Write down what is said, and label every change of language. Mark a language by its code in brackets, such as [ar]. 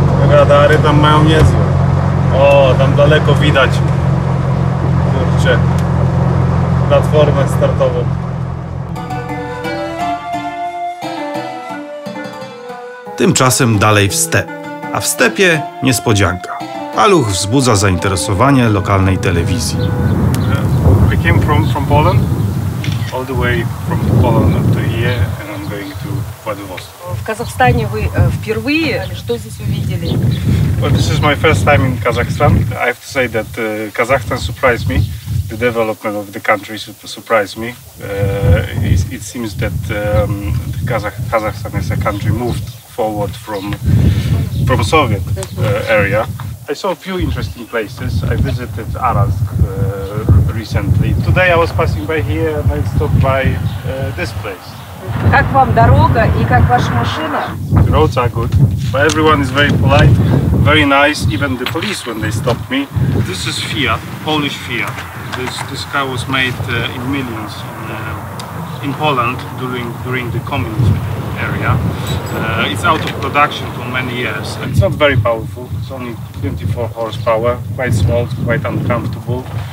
[pl] Radary tam mają niezłe. O, tam daleko widać, kurczę, platformę startową. Tymczasem dalej w step, a w stepie niespodzianka. Paluch wzbudza zainteresowanie lokalnej telewizji. [en] I came from Poland, all the way from Poland up to here, and I'm going to Vladivostok. [ru] В Казахстане вы впервые, что здесь увидели? [en] Well, this is my first time in Kazakhstan. I have to say that Kazakhstan surprised me. The development of the country surprised me. It seems that Kazakhstan is a country moved forward from Soviet area. I saw a few interesting places. I visited Arazk recently. Today I was passing by here and I stopped by this place. [ru] Как вам дорога и как ваша машина? [en] The roads are good, but everyone is very polite, very nice. Even the police when they stopped me. This is Fiat, Polish Fiat. This car was made in millions in Poland during the communism area. It's out of production for many years. It's not very powerful. It's only 24 horsepower, quite small, quite uncomfortable.